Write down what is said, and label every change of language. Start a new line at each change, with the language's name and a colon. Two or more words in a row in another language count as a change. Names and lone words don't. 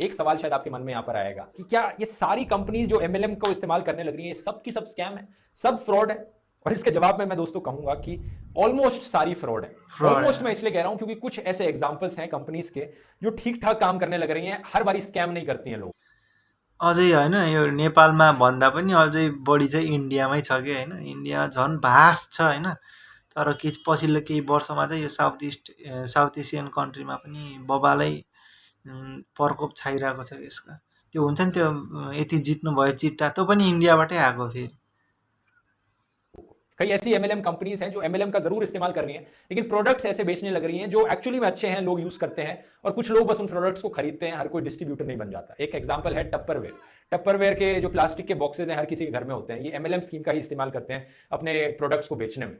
Hindi: एक सवाल शायद आपके मन में यहां पर आएगा कि क्या ये सारी कंपनीज जो MLM को इस्तेमाल करने लग रही हैं, सब की सब स्कैम है, सब फ्रॉड है? और इसके जवाब में मैं दोस्तों कहूंगा कि ऑलमोस्ट सारी फ्रॉड है। ऑलमोस्ट मैं इसलिए कह रहा हूं क्योंकि कुछ ऐसे एग्जांपल्स हैं कंपनीज के जो ठीक ठाक काम करने लग रही हैं, हर बारी स्कैम नहीं करती हैं लोग।
Nepali: अझै होइन, यो नेपालमा भन्दा पनि अझै बढी चाहिँ इन्डियामै छ कि होइन। इन्डिया झन् भास्ट छ होइन। तर पछिल्लो केही वर्षमा चाहिँ यो
English: South Asian countryमा
Nepali: पनि बबालै प्रकोप छाइरहेको छ यसका। त्यो हुन्छ नि, त्यो यति जित्नुभयो चिट्टा, त्यो पनि इन्डियाबाटै आएको फेरि।
Hindi: कई ऐसी
English: MLM companies
Hindi: हैं जो MLM का जरूर इस्तेमाल कर रही हैं, लेकिन प्रोडक्ट्स ऐसे बेचने लग रही हैं जो एक्चुअली में अच्छे हैं, लोग यूज करते हैं, और कुछ लोग बस उन प्रोडक्ट्स को खरीदते हैं, हर कोई डिस्ट्रीब्यूटर नहीं बन जाता। एक एग्जांपल है टप्परवेयर। टप्परवेयर के जो प्लास्टिक के बॉक्सेज हैं हर किसी के घर में होते हैं, ये
English: MLM scheme
Hindi: का ही इस्तेमाल करते हैं अपने प्रोडक्ट्स को बेचने में।